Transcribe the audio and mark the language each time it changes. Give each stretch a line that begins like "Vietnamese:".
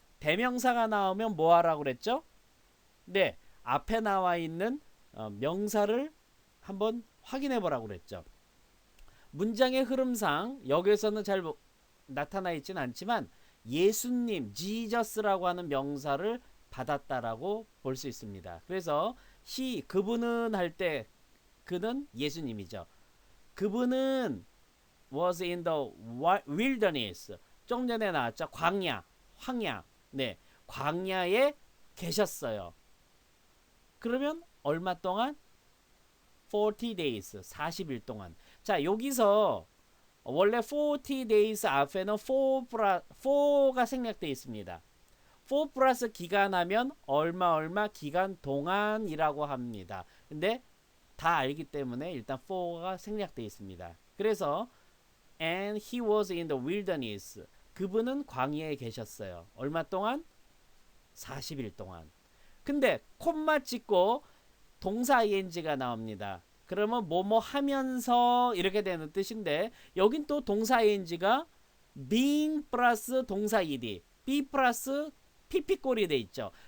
Korean: 대명사가 나오면 뭐 하라고 그랬죠? 네, 앞에 나와 있는 명사를 한번 확인해 보라고 그랬죠. 문장의 흐름상 여기에서는 잘 나타나 있진 않지만 예수님, 지저스라고 하는 명사를 받았다라고 볼 수 있습니다. 그래서 그분은 할 때 그는 예수님이죠. 그분은
English: was in the wilderness.
Korean: 좀 전에 나왔죠. 광야, 황야. 네, 광야에 계셨어요. 그러면 얼마 동안?
English: 40 days,
Korean: 40일 동안. 자, 여기서 원래 40 days 앞에는 4가 생략되어 있습니다. 4 플러스 기간 하면 얼마 기간 동안이라고 합니다. 근데 다 알기 때문에 일단 4가 생략되어 있습니다. 그래서
English: and he was in the wilderness.
Korean: 그분은 광야에 계셨어요. 얼마 동안? 40일 동안. 근데 콤마 찍고 동사 ing가 나옵니다. 그러면 뭐뭐 하면서 이렇게 되는 뜻인데 여긴 또 동사 ing가 being 플러스 동사 ed, be 플러스 pp꼴이 돼 있죠.